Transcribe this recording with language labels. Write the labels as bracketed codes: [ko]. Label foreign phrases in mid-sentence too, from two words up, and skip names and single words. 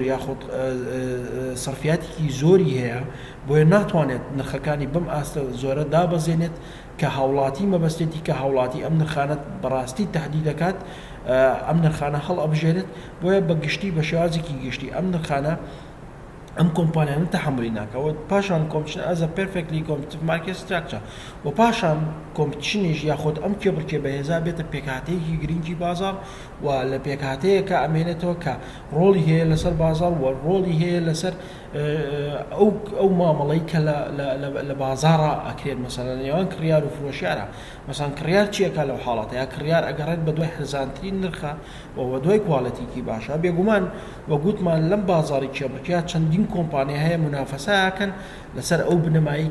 [ckb] یاخود سەرفیاتێکی زۆری هەیە بۆیە ناتوانێت نرخەکانی بەم ئاستە زۆرە دابەزێنێت کە هاوڵاتی مەبەستێتی کە هاوڵاتی ئەم نرخانەت بەڕاستی تهدید دەکات ئەم نرخانە هەڵ ئەبژێنێت بۆیە بە گشتی بە شێوازێکی گشتی ئەم نرخانە ئەم کۆمپانیانە تەحملی ناکەوە پاشان کۆمپیتیشن [en] as a perfectly competitive market structure [ckb] و پاشان کۆمپیتیشنیش یاخود ئەم کێبڕکێ بەهێزا بێتە پێکهاتەیەکی گرنگی بازار و لە پێکهاتەیە کە ئەمێنێتەوە کە ڕۆڵی هەیە لەسەر بازار و ڕۆڵی هەیە لەسەر ئەو مامەڵەی کە لە بازارە ئەکرێت مەسەلەن نێوان کڕیار و فرۆشیارە مەسەڵەن کڕیار چیەکە لەو حاڵەتە یا کڕیار ئەگەڕێت بە دوای هەرزانترین نرخە و بە دوای کواڵەتیکی باشە بێگومان وە گوتمان لەم بازاری کێبڕکێ چەندین کۆمپانیا هەیە منافەسەیەکەن لەسەر ئەو بنەمایی